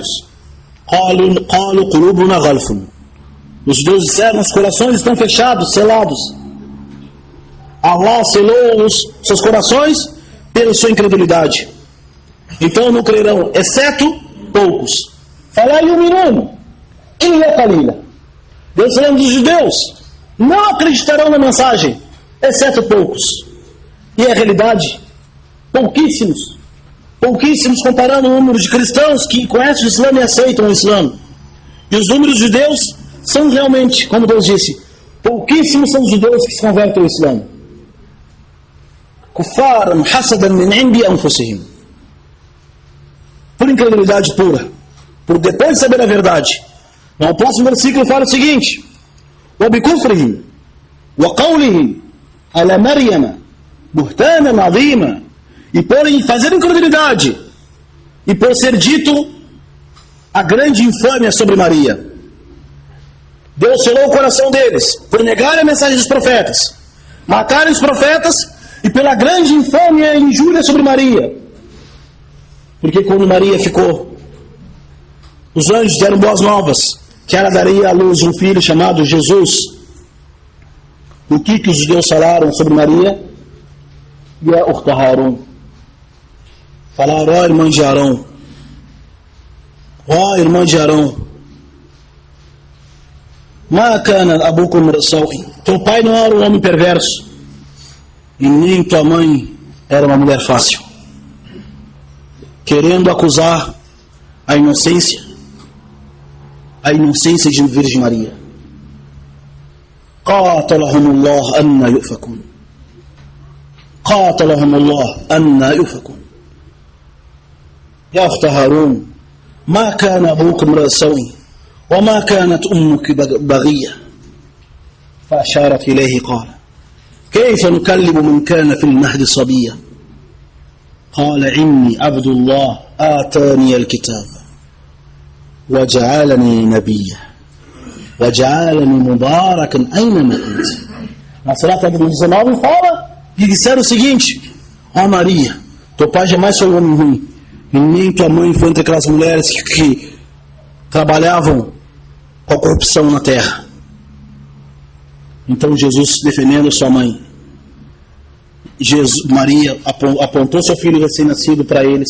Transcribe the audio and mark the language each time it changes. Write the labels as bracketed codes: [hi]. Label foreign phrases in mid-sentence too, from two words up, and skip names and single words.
[ar] قالوا قلوبنا غلف. [pt] Os judeus disseram: nossos corações estão fechados, selados. Allah selou os seus corações pela sua incredulidade. Então não crerão, exceto poucos. Fala iluminando. [ar] إلا قليلا. [pt] Deus falando dos judeus, não acreditarão na mensagem, exceto poucos. E a realidade, pouquíssimos comparando o número de cristãos que conhecem o Islã e aceitam o Islã. E os números de judeus são realmente, como Deus disse, pouquíssimos são os judeus que se convertem ao Islã. [ar] كفارا حسدا من عند أنفسهم. [pt] Por incredulidade pura, por depois de saber a verdade. No próximo versículo fala o seguinte: [ar] وَبِكُفْرِهِمْ وَقَوْلِهِمْ عَلَى مَرْيَمَ بُهْتَانًا عَظِيمًا. [pt] E por fazer incredulidade e por ser dito a grande infâmia sobre Maria. Deus selou o coração deles por negar a mensagem dos profetas, matarem os profetas e pela grande infâmia e injúria sobre Maria. Porque quando Maria ficou, os anjos deram boas novas, que ela daria à luz um filho chamado Jesus. O que os judeus falaram sobre Maria? [ar] يا أخت هارون. [pt] Falaram: ó irmã de Arão, ó irmã de Arão, [ar] ما كان أبوكم رساوي. [pt] Teu pai não era um homem perverso e nem tua mãe era uma mulher fácil. Querendo acusar a inocência de Virgem Maria. [ar] قاتلهم الله أنى يؤفكون. قاتلهم الله أنى يؤفكون. يا أخت هارون ما كان أبوك امرأ سوء وما كانت أمك بغية. فأشارت إليه قال كيف نكلم من كان في المهد صبيا. قال إني عبد الله آتاني الكتاب وجعلني نبيا وجعلني مباركا أينما كنت. [pt] Na Surata 19 fala e disseram o seguinte: ó Maria, teu pai jamais foi um homem ruim, e nem tua mãe foi entre aquelas mulheres que trabalhavam com a corrupção na terra. Então Jesus, defendendo sua mãe, Maria apontou seu filho recém-nascido para eles.